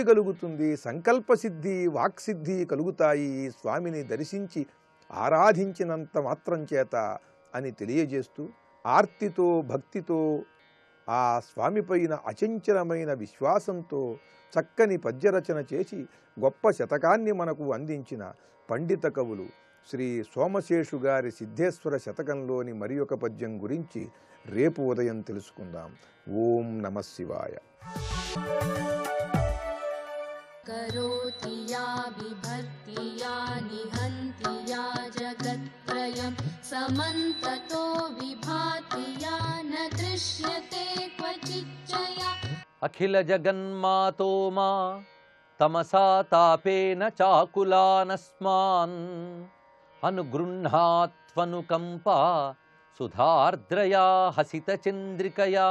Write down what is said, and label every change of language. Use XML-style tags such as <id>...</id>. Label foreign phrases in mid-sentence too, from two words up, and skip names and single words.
<te>కలుగుతుంది, సంకల్పసిద్ధి, వాక్సిద్ధి కలుగుతాయి ఈ స్వామిని దర్శించి ఆరాధించినంత మాత్రం చేత అని తెలియజేస్తూ, ఆర్తితో భక్తితో ఆ స్వామిపైన అచంచలమైన విశ్వాసంతో చక్కని పద్యరచన చేసి గొప్ప శతకాన్ని మనకు అందించిన పండిత కవులు శ్రీ సోమశేషు గారి సిద్ధేశ్వర శతకంలోని మరి ఒక పద్యం గురించి రేపు ఉదయం తెలుసుకుందాం.</te> <sa>ఓం నమః శివాయ. करोति या बिभर्ति या निहन्ति या जगत्त्रयं समन्ततो विभाति या न दृश्यते क्वचिच्चया. अखिल जगन्मातो मा तमसा तापेन चाकुलानस्मान् अनुगृह्णात्वनुकम्पा सुधार्द्रया हसितचन्द्रिकया.</sa>